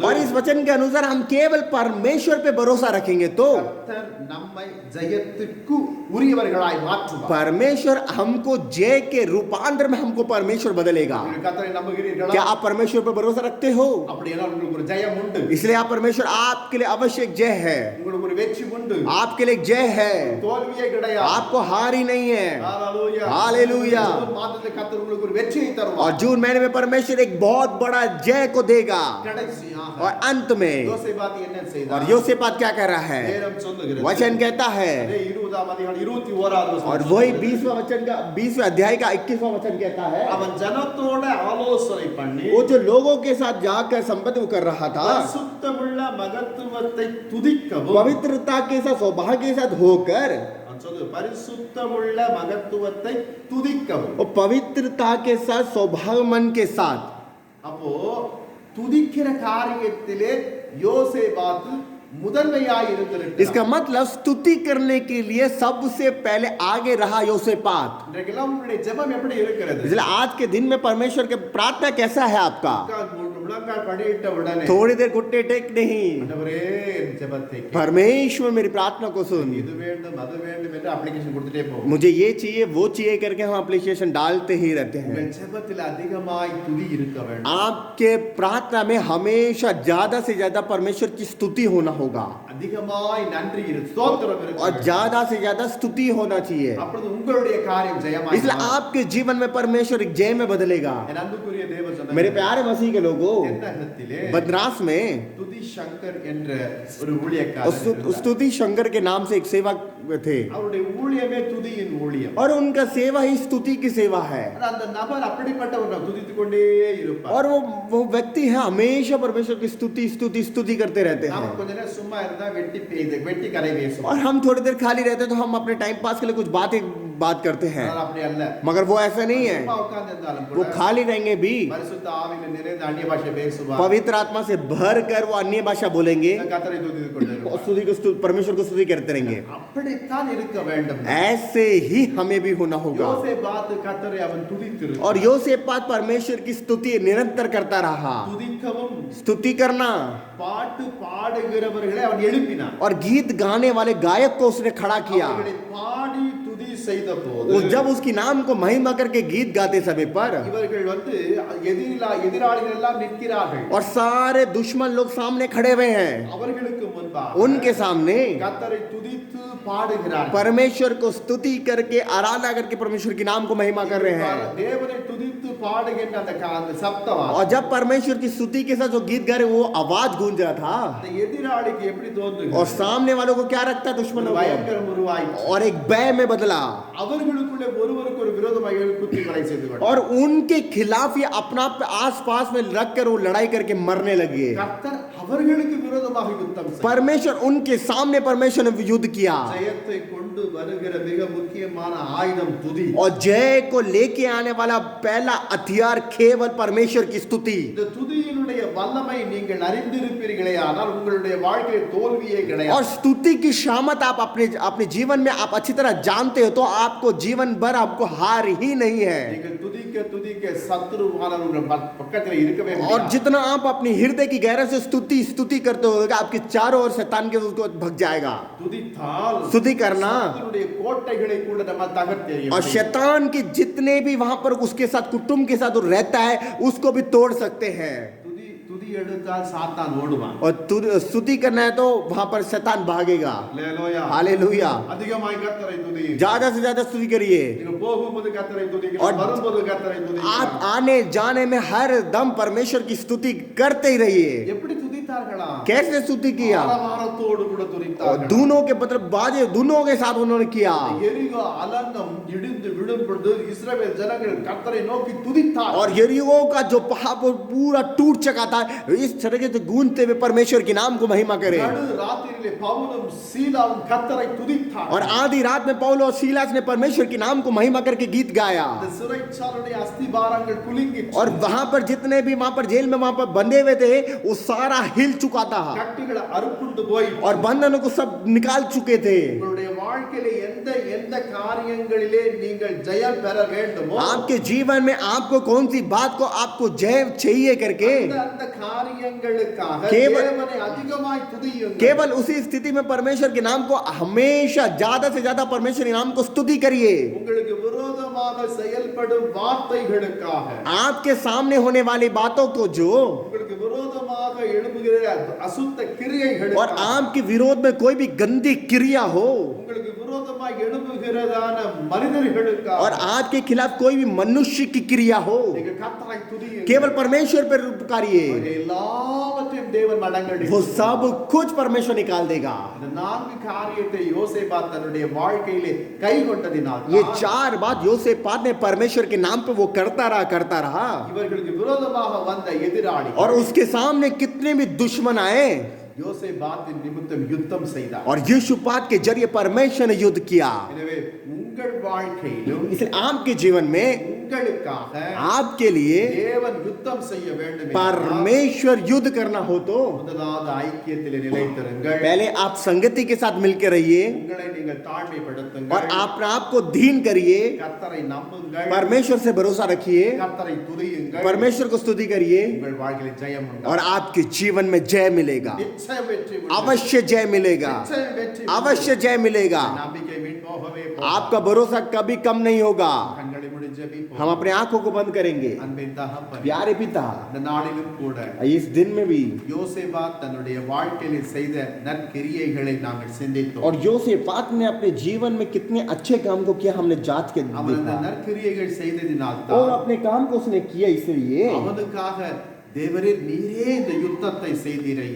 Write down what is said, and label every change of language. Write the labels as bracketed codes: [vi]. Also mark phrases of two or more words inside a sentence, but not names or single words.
[hi] और इस वचन के अनुसार हम केवल परमेश्वर पे भरोसा रखेंगे तो [ta] கர்த்தர் நம்மை ஜெயத்துக்கு உரியவர்களாய் மாற்றுவார் [hi] परमेश्वर हमको जय के रूपांतर में हमको परमेश्वर बदलेगा। [ta] நீங்கள் கர்த்தரை நம்புகிறீர்களா [hi] क्या आप परमेश्वर पे भरोसा रखते हो? [ta] அப்படினா உங்களுக்கு ஒரு ஜெயம் உண்டு [hi] इसलिए आप परमेश्वर आपके लिए अवश्य जय है, [ta] உங்களுக்கு ஒரு வெற்றி உண்டு [hi] आपके लिए जय है, [ta] தோல்வியே கிடையாது [hi] आपको हार ही नहीं है। [ta] ஹalleluya [hi] हालेलुया। [ta] ஜூன் மாதத்தில் கர்த்தர் உங்களுக்கு ஒரு வெற்றியை தருவார் [hi] और जून महीने में परमेश्वर एक बहुत बड़ा जय को देगा। [ta] கடைசியாக [hi] और अंत में [ta] யோசேபாத் என்ன [hi] और [ta] செய்தார் [hi] योसेपात क्या कर रहा है? [ta] வேதம் சொல்லுகிறது [hi] वचन कहता है, [ta] அதே 20ஆம் அதிகாரம் 21வது வசனம் [hi] और वही 20वां वचन का 20वें अध्याय का 21वां वचन कहता है, [ta] அவன் ஜனத்தோட ஆலோசனை பண்ணி [hi] वो जो लोगों के साथ जाकर संपत्ति कर रहा था, [ta] பரிசுத்தமுள்ள மகத்துவத்தை துதிக்கவும் [hi] पवित्रता के साथ सौभाग्य के साथ होकर, [ta] அவன் சொல்லு பரிசுத்தமுள்ள மகத்துவத்தை துதிக்கவும் [hi] और पवित्रता के साथ सौभाग्य मन के साथ, [ta] அப்போ துதிக்கிற காரியத்திலே யோசேபாத் முதன்மையாய் இருந்திருக்கிறார் [hi] इसका मतलब स्तुति करने के लिए सबसे पहले आगे रहा योसेपात। [ta] இன்றைக்கெல்லாம் உங்களுடைய ஜெபம் எப்படி இருக்கிறது [hi] इसलिए आज के दिन में परमेश्वर के प्रार्थना कैसा है आपका? [ta] முழங்கால் படியிட்ட உடனே [hi] थोड़ी देर घुटने टेक नहीं, [ta] ஆண்டவரே என் ஜெபத்தை கேளும். [hi] परमेश्वर मेरी प्रार्थना को सुन, [ta] இது வேண்டும் அது வேண்டும் என்று அப்ளிகேஷன் கொடுத்துட்டே போகும் [hi] मुझे ये चाहिए वो चाहिए करके हम एप्लीकेशन डालते ही रहते हैं। [ta] உங்கள் ஜெபத்தில் அதிகமாய் துதி இருக்க வேண்டும் [hi] आपके प्रार्थना में हमेशा ज्यादा से ज्यादा परमेश्वर की स्तुति होना होगा। [ta] அதிகமாய் நன்றி ஸ்தோத்திரம் [hi] और [ta] இருக்கு [hi] ज्यादा से ज्यादा स्तुति होना चाहिए। [ta] அப்பொழுது உங்களுடைய காரியம் ஜெயமாய் [hi] इसलिए आपके जीवन में परमेश्वर एक जय में बदलेगा। [ta] என் அன்புக்குரிய தேவ [hi] मेरे [ta] ஜனங்களே [hi] प्यारे मसीह के लोगों, [ta] தென்னகத்திலே [hi] बदरास में [ta] துதி சங்கர் என்ற ஒரு ஊழியக்காரர் இருந்தார். [hi] स्तुति शंकर के नाम से एक सेवक थे [ta] அவருடைய ஊழியமே துதியின் ஊழியம். [hi] और उनका सेवा ही स्तुति की सेवा है। [ta] ஆனா அந்த நபர் அப்படிப்பட்ட ஒரு துதித்துக் கொண்டே இருப்பார். [hi] और वो व्यक्ति है हमेशा परमेश्वर की स्तुति स्तुति स्तुति करते रहते [ta] நாம [hi] हैं। [ta] கொஞ்ச நேரம் சும்மா இருந்தா வெட்டி கரை பேசுவோம். [hi] और हम थोड़ी देर खाली रहते हैं तो हम अपने [en] time pass [hi] के लिए कुछ बात करते हैं, [ta] ஆனால் அப்படி அல்ல. [hi] मगर वो ऐसा नहीं है। [ta] சும்மா உட்கார்ந்து இருந்தாலும் [hi] वो [ta] கூட [hi] खाली रहेंगे भी [ta] பரிசுத்த ஆவியில நிறைந்த அந்நிய பாஷை பேசுவார். [hi] पवित्र आत्मा से भर कर वो अन्य भाषा बोलेंगे [ta] கர்த்தரை துதித்துக் கொண்டே [hi] और [ta] இருப்பார். [hi] स्तुति को परमेश्वर को स्तुति करते रहेंगे। [ta] அப்படித்தான் இருக்க வேண்டும். [hi] ऐसे ही हमें भी होना होगा। [ta] யோசேபாத் கர்த்தரை அவன் துதித்திருந்தான். [hi] और योसेपात परमेश्वर की स्तुति निरंतर करता रहा। [ta] துதிக்கவும் [hi] स्तुति करना [ta] பாட்டு பாடுகிறவர்களை அவன் எழுப்பினான். [hi] और गीत गाने वाले गायक को उसने खड़ा किया। [ta] அவர்களை பாடி துதி செய்த போது [hi] जब उसकी नाम को महिमा करके गीत गाते समय पर [ta] இவர்கள் எதிராளிகள் எல்லாம் நிற்கிறார்கள். [hi] और सारे दुश्मन लोग सामने खड़े हुए हैं, [ta] அவர்களுக்கு முன்பாக [hi] उनके सामने [ta] கர்த்தரை துதித்து பாடுகிறார்கள். [hi] परमेश्वर को स्तुति करके आराधना करके परमेश्वर के नाम को महिमा कर रहे हैं। [ta] தேவனை துதித்து பாடுகின்ற அந்த சப்தம் [hi] और जब परमेश्वर की स्तुति के साथ जो गीत गा रहे वो आवाज गूंज रहा था [ta] அந்த எதிராளிக்கு எப்படி தோன்றுகிறது? [hi] और सामने वालों को क्या रखता है दुश्मनों को, [ta] பயங்கரம் உருவாயிற்று. [hi] और एक भय में बदला [ta] அவர்களுக்குள்ளே ஒருவருக்கு ஒரு விரோதமாக குத்தி கொலை செய்து கொண்டார்கள். [hi] और उनके खिलाफ ये अपना आस पास में रख कर वो लड़ाई करके मरने लगे। [ta] கர்த்தர் அவர்களுக்கு விரோதமாக யுத்தம் செய்தார். [hi] परमेश्वर उनके सामने परमेश्वर ने युद्ध किया [ta] ஜெயத்தை கொண்டு வருகிற மிக முக்கியமான ஆயுதம் துதி. [hi] और जय को लेके आने वाला पहला हथियार केवल परमेश्वर की स्तुति। [ta] இந்த துதியினுடைய வல்லமை நீங்கள் அறிந்திருப்பீர்களே ஆனால் உங்களுடைய வாழ்க்கையில் தோல்வியே [hi] और [ta] கிடையாது. [hi] स्तुति की शामत आप अपने जीवन में आप अच्छी तरह जानते हो तो आपको जीवन भर आपको हार ही नहीं है। [ta] நீங்கள் துதிக்க துதிக்க சத்துருவானவர் உங்கள் பக்கத்தில் இருக்கவே [hi] और [ta] முடியாது. [hi] जितना आप अपनी हृदय की गहराई से स्तुति करते हो आपके चारों ओर शैतान के उसको भग जाएगा। [ta] துதித்தால் [hi] स्तुति करना [ta] சத்துருடைய கோட்டைகளை கூட நம்ம தகர்த்து எறிய [hi] और [ta] முடியும். [hi] शैतान के जितने भी वहां पर उसके साथ कुटुंब के साथ वो रहता है उसको भी तोड़ सकते हैं। [ta] துதி எடுத்தால் சாத்தான் ஓடுவான். [hi] और स्तुति करना है तो वहां पर शैतान भागेगा। [ta] அல்லேலூயா. [hi] हालेलुया। [ta] அதிகமாய் கர்த்தரை துதியுங்கள். [hi] ज्यादा से ज्यादा स्तुति करिए। [ta] நீங்கள் போகும்போது கர்த்தரை துதிங்கள், [hi] और [ta] வரும்போது கர்த்தரை துதிங்கள். [hi] आप आने जाने में हर दम परमेश्वर की स्तुति करते ही रहिए। [ta] எப்படி துதித்தார்களா? [hi] कैसे स्तुति किया? [ta] ஆரவாரத்தோடு கூட [hi] और [ta] துதித்தார்கள். [hi] दोनों के मतलब बाजे दोनों के साथ उन्होंने किया। [ta] எரிகோ அலங்கம் இடிந்து விழும் பொழுது இஸ்ரவேல் ஜனங்கள் கர்த்தரை நோக்கி துதித்தார். [hi] और यरीहो का जो पहाड़ पूरा टूट चुका था इस तरह से गूंजते हुए परमेश्वर के नाम को महिमा करे। [ta] நடு ராத்திரியிலே பவுலும் சீலாவும் கர்த்தரை துதித்தார். [hi] और आधी रात में पौल और सीलास ने परमेश्वर के नाम को महिमा करके गीत गाया। [ta] இந்த சிறைச்சாலையுடைய அஸ்திபாரங்கள் குலுங்கிற்று. [hi] और वहां पर जितने भी वहां पर जेल में वहां पर बंधे हुए थे वो सारा हिल चुका था [ta] கட்டுகள் அறுப்புண்டு போய் [hi] और बंधनों को सब निकाल चुके थे। [ta] உங்களுடைய வாழ்க்கையிலே எந்த எந்த காரியங்களிலே நீங்கள் ஜெயம் பெற வேண்டுமோ [hi] आपके जीवन में आपको कौन सी बात को आपको जय चाहिए करके [ta] அந்த காரியங்களுக்காக [hi] केवल- [ta] தேவனை அதிகமாய் துதியுங்கள். [hi] केवल उसी स्थिति में परमेश्वर के नाम को हमेशा ज्यादा से ज्यादा परमेश्वर के नाम को स्तुति करिए। [ta] உங்களுக்கு விரோதமாக செயல்படும் வார்த்தைகளுக்காக [hi] आपके सामने होने वाली बातों को जो [ta] உங்களுக்கு விரோதமாக எழும்புகிற அசுத்த கிரியைகள் [hi] और आपके विरोध में कोई भी गंदी क्रिया हो [ta] உங்களுக்கு விரோதமாக எழும்புகிறதான மனிதர்களுக்காக [hi] और आपके खिलाफ कोई भी मनुष्य की क्रिया हो [ta] நீங்கள் கர்த்தரை துதியுங்கள். [hi] केवल परमेश्वर पर पुकारिए, [ta] எல்லாவற்றையும் தேவன் மடங்கடி [hi] वो सब कुछ परमेश्वर निकाल देगा। [ta] இந்த நான்கு காரியத்தை யோசேபாத் தன்னுடைய வாழ்க்கையிலே கை கொண்டதினால் [hi] ये चार बात योसेपात ने परमेश्वर के नाम पे वो करता रहा [ta] இவர்களுக்கு விரோதமாக வந்த எதிராளி [hi] और उसके सामने कितने भी दुश्मन आए [ta] யோசேபாத்தின் நிமித்தம் யுத்தம் செய்தார். [hi] और यहोशूपात के जरिए परमेश्वर ने युद्ध किया। [ta] எனவே உங்கள் வாழ்க்கையிலும் [hi] इसलिए आपके जीवन में [ta] உங்களுக்காக [hi] आपके लिए [ta] தேவன் யுத்தம் செய்ய வேண்டும். [hi] परमेश्वर युद्ध करना हो तो [ta] முதலாவது ஐக்கியத்திலே நிலைத்திருங்கள். [hi] पहले आप संगति के साथ मिलकर रहिए [ta] உங்களை நீங்கள் [hi] और [ta] தாழ்மைப்படுத்துங்கள். [hi] अपने आप को दीन करिए, [ta] கர்த்தரை நம்புங்கள். [hi] परमेश्वर से भरोसा रखिए, [ta] கர்த்தரை துதியுங்கள். [hi] परमेश्वर को स्तुति करिए [ta] உங்கள் வாழ்க்கையில் ஜெயம் உண்டாகும். [hi] और आपके जीवन में जय मिलेगा। [ta] நிச்சயம் வெற்றி உண்டு. [hi] अवश्य जय मिलेगा, [ta] நிச்சயம் வெற்றி உண்டு. [hi] अवश्य जय मिलेगा। [ta] நம்பிக்கை வீண் போகவே [hi] आपका भरोसा कभी कम नहीं होगा। [ta] கண்களை மூடி இப்பொழுது ஜெபிப்போம். [hi] हम अपने आंखों को बंद करेंगे। [ta] அன்பின் தகப்பனே, [hi] प्यारे पिता, [ta] இந்த நாளிலும் கூட [hi] इस दिन में भी [ta] யோசேபாத் தன்னுடைய வாழ்க்கையிலே செய்த நற்கிரியைகளை நாங்கள் சிந்தித்தோம். [hi] और योसेपात ने अपने जीवन में कितने अच्छे काम को किया हमने जांच के [ta] அவன் அந்த [hi] देखा। [ta] நற்கிரியைகள் செய்ததினால் [hi] और [ta] தான் [hi] अपने काम को उसने किया इसलिए [ta] அவனுக்காக தேவரே நீரே இந்த யுத்தத்தை செய்தீரையா.